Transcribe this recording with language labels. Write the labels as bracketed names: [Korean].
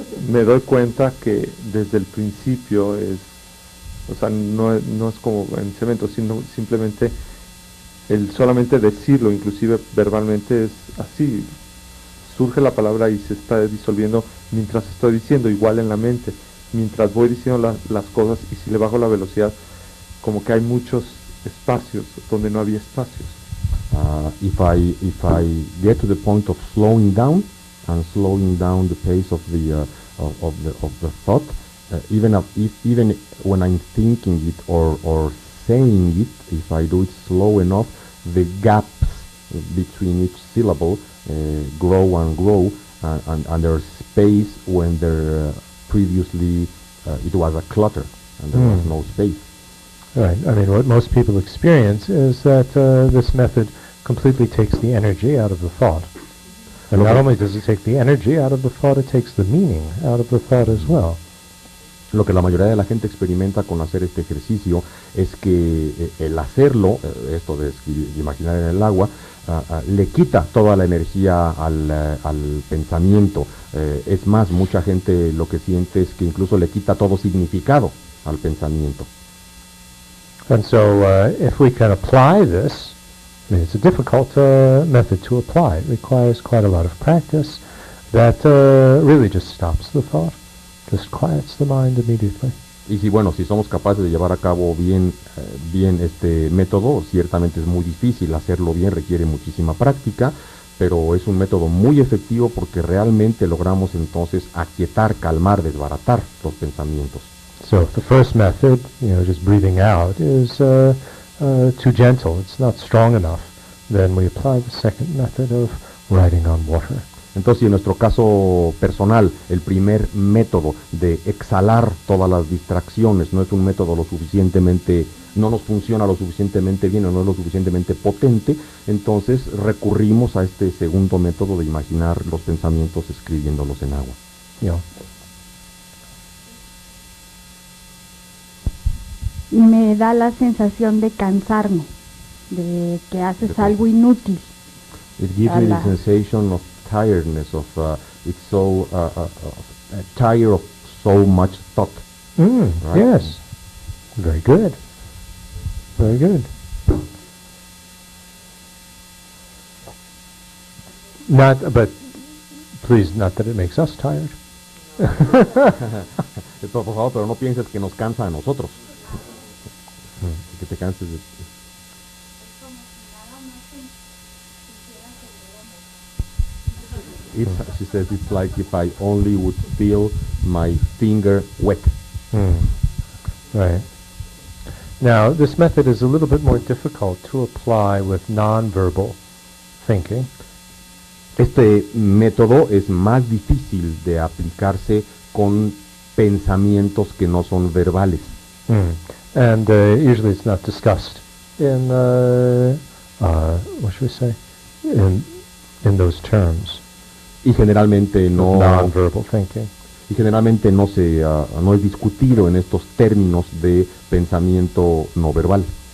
[Spanish] Me doy cuenta que desde el principio o sea, no es como en cemento, sino simplemente el solamente decirlo, inclusive verbalmente, es así. Surge la palabra y se está disolviendo mientras estoy diciendo, igual en la mente, mientras voy diciendo las cosas, y si le bajo la velocidad, como que hay muchos espacios donde no había espacios. [English] If I get to the point of slowing down and slowing down the pace of the thought, even when I'm thinking it or saying it, if I do it slow enough, the gaps between each syllable grow and grow, and there's space when there previously it was a clutter and there was no space. Right. I mean, what most people experience is that this method completely takes the energy out of the thought. And not only does it take the energy out of the thought, it takes the meaning out of the thought as well. [Spanish] Lo que la mayoría de la gente experimenta con hacer este ejercicio es que el hacerlo, esto de imaginar en el agua, le quita toda la energía al pensamiento. Es más, mucha gente lo que siente es que incluso le quita todo significado al pensamiento. [English] And so if we can apply this, I mean, it's a difficult method to apply. It requires quite a lot of practice. That really just stops the thought, just quiets the mind immediately. [Spanish] Y si somos capaces de llevar a cabo bien este método, ciertamente es muy difícil hacerlo bien, requiere muchísima práctica, pero es un método muy efectivo porque realmente logramos entonces aquietar, calmar, desbaratar los pensamientos. [English] So if the first method, just breathing out, is too gentle, it's not strong enough, then we apply the second method of writing on water. [Spanish] Entonces, en nuestro caso personal, el primer método de exhalar todas las distracciones no es un método no nos funciona lo suficientemente bien o no es lo suficientemente potente, entonces recurrimos a este segundo método de imaginar los pensamientos escribiéndolos en agua. Me da la sensación de cansarme, de que haces algo inútil. [English] It gives me the sensation of tiredness, of it's so tired of so much thought. Right? Yes, very good, very good. But please, not that it makes us tired. [Spanish] Por favor, pero no pienses que nos cansa a nosotros. Que te canses de... [English] She says it's like if I only would feel my finger wet. Right. Now, this method is a little bit more difficult to apply with non-verbal thinking. [Spanish] Este método es más difícil de aplicarse con pensamientos que no son verbales. [English] And usually it's not discussed in, what should we say, in those terms. [Spanish] Y generalmente no [English] non-verbal thinking. [Spanish] Y generalmente no es discutido en estos términos de pensamiento no verbal.